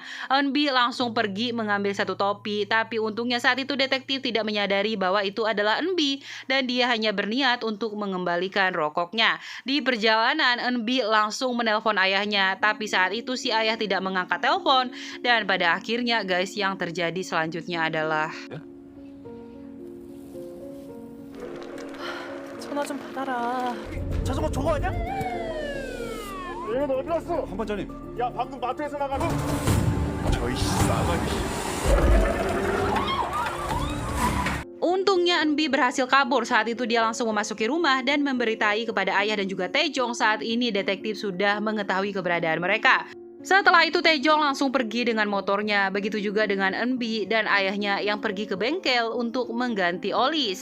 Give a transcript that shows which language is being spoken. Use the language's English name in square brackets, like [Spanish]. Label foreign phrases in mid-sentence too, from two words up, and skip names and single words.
[Indonesian] Eunbi langsung pergi mengambil satu topi, tapi untungnya saat itu detektif tidak menyadari bahwa itu adalah Eunbi dan dia hanya berniat untuk mengembalikan rokoknya. Di perjalanan, Eunbi langsung menelpon ayahnya, tapi saat itu si ayah tidak mengangkat telepon dan pada akhirnya guys yang terjadi selanjutnya adalah [Korean] 전화 좀 받아라. 자전거 저거 아니야? 얘는 어디 갔어? 한반장님. 야 방금 마트에서 나가서. 저이 싸가지. [Indonesian] Untungnya Eunbi berhasil kabur. Saat itu dia langsung memasuki rumah dan memberitai kepada ayah dan juga Taejong saat ini detektif sudah mengetahui keberadaan mereka. Setelah itu Taejong langsung pergi dengan motornya, begitu juga dengan Eunbi dan ayahnya yang pergi ke bengkel untuk mengganti oli.